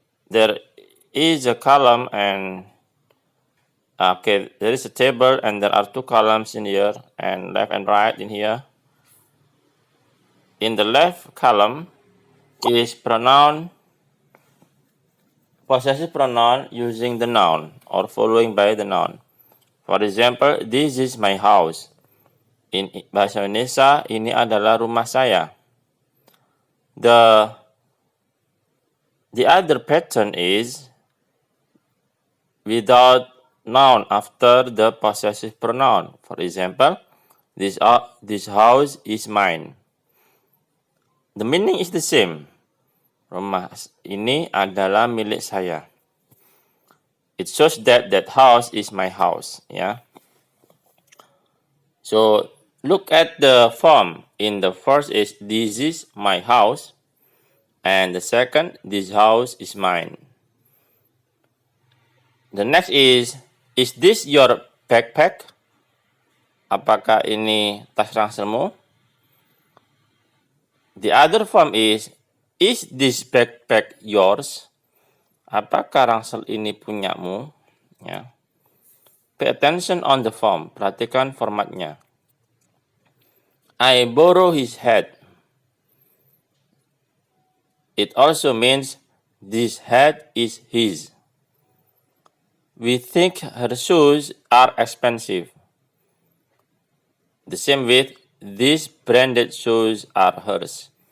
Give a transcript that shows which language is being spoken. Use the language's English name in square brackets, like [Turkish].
[English] There is a column and there is a table and there are two columns in here and left and right in here. In the left column is pronoun, possessive pronoun using the noun or following by the noun. For example, this is my house. In bahasa Indonesia, [Indonesian] ini adalah rumah saya. [English] The other pattern is without noun after the possessive pronoun. For example, this house is mine. The meaning is the same. [Indonesian] Rumah ini adalah milik saya. [English] It shows that house is my house. So look at the form. In the first is this is my house, and the second this house is mine. The next is this your backpack? [Indonesian] Apakah ini tas rangselmu? [English] The other form is this backpack yours? [Indonesian] Apakah rangsel ini punyamu? [English] Pay attention on the form. [Indonesian] Perhatikan formatnya. [English] I borrow his hat. It also means this hat is his. We think her shoes are expensive. The same with these branded shoes are hers.